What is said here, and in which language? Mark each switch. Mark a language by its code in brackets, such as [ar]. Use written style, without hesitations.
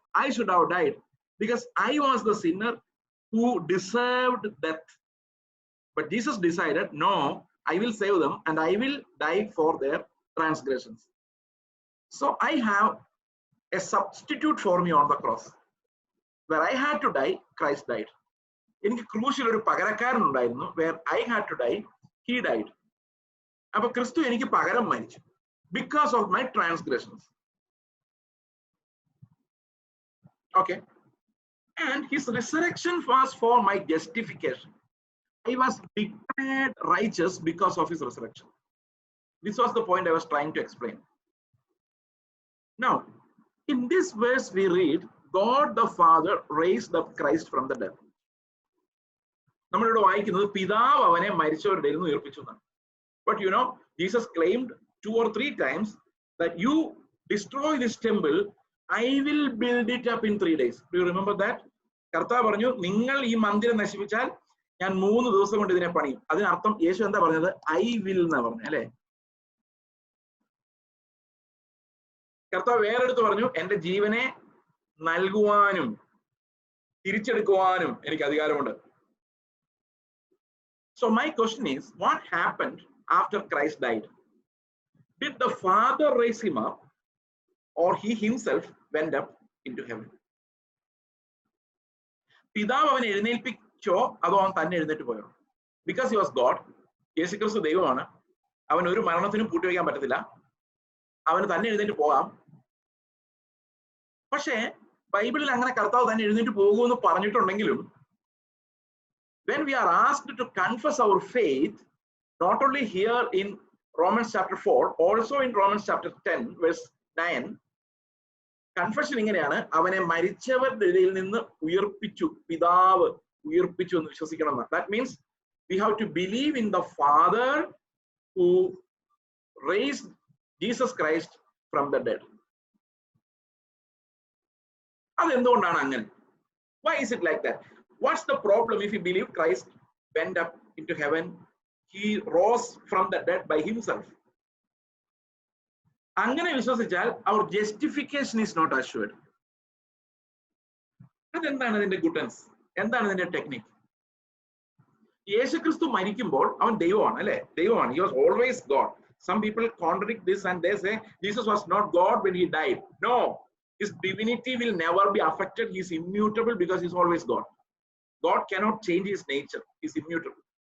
[en] I should have died because I was the sinner who deserved death. But Jesus decided, no, I will save them and I will die for their transgressions. So I have a substitute for me on the cross. Where I had to die, Christ died. [ml] എനിക്ക് ക്രൂശിൽ ഒരു പകരക്കാരൻ ഉണ്ടായിരുന്നു. [en] Where I had to die, he died. [ml] അപ്പൊ ക്രിസ്തു എനിക്ക് പകരം മരിച്ചു [en] because of my transgressions. Okay. And his resurrection was for my justification. I was declared righteous because of his resurrection. This was the point I was trying to explain. Now, in this verse we read, God the Father raised up Christ from the dead. [ml] നമ്മളിവിടെ വായിക്കുന്നത് പിതാവ് അവനെ മരിച്ചവരുടെ ഇടയിൽ നിന്ന് ഉയർപ്പിച്ചു എന്നാണ്. [en] But you know, Jesus claimed 2 or 3 times that you destroy this temple, I will build it up in 3 days. Do you remember that? [ml] കർത്താവ് പറഞ്ഞു, നിങ്ങൾ ഈ മന്ദിരം നശിപ്പിച്ചാൽ ഞാൻ 3 ദിവസം കൊണ്ട് ഇതിനെ പണിയും. അതിനർത്ഥം യേശു എന്താ പറഞ്ഞത്? ഐ വിൽ എന്നാ പറഞ്ഞു, അല്ലെ? കർത്താവ് വേറെടുത്ത് പറഞ്ഞു, എന്റെ ജീവനെ നൽകുവാനും തിരിച്ചെടുക്കുവാനും എനിക്ക് അധികാരമുണ്ട്. [en] So my question is, what happened after Christ died? Did the Father raise him up or he himself went up into heaven? [ml] പിതാവ് അവനെ എഴുന്നേൽപ്പിച്ചോ അതോ അവൻ തന്നെ എഴുന്നേറ്റ് പോയോ? [en] Because he was God. [ml] യേശുക്രിസ്തു ദൈവമാണ്. അവൻ ഒരു മരണത്തിനും പൂട്ടിവെക്കാൻ പറ്റത്തില്ല. അവന് തന്നെ എഴുന്നേറ്റ് പോകാം. പക്ഷേ ബൈബിളിൽ അങ്ങനെ കർത്താവ് തന്നെ എഴുന്നേറ്റ് പോകുമെന്ന് പറഞ്ഞിട്ടുണ്ടെങ്കിലും [en] when we are asked to confess our faith, not only here in Romans chapter 4, also in Romans chapter 10 verse 9, confession [ml] ഇങ്ങനെയാണ്, അവനെ മരിച്ചവരുടെ ഇടയിൽ നിന്ന് ഉയർപ്പിച്ചു, പിതാവ് ഉയർപ്പിച്ചു എന്ന് വിശ്വസിക്കണം. [en] That means we have to believe in the Father who raised Jesus Christ from the dead. [ml] അതെന്തുകൊണ്ടാണ് അങ്ങനെ? [en] Why is it like that? What's the problem if you believe Christ went up into heaven? He rose from the dead by himself. [ml] അങ്ങനെ വിശ്വസിച്ചാൽ [en] our justification is not assured. [ml] അതെന്താണ് അതിന്റെ goodness? എന്താണ് അതിന്റെ technique? യേശുക്രിസ്തു മരിക്കുമ്പോൾ അവൻ ദൈവമാണ് അല്ലെ? ദൈവമാണ്. [en] He was always God. Some people contradict this and they say Jesus was not God when he died. No, his divinity will never be affected. He is immutable because he is always God. God cannot change his nature. He is immutable.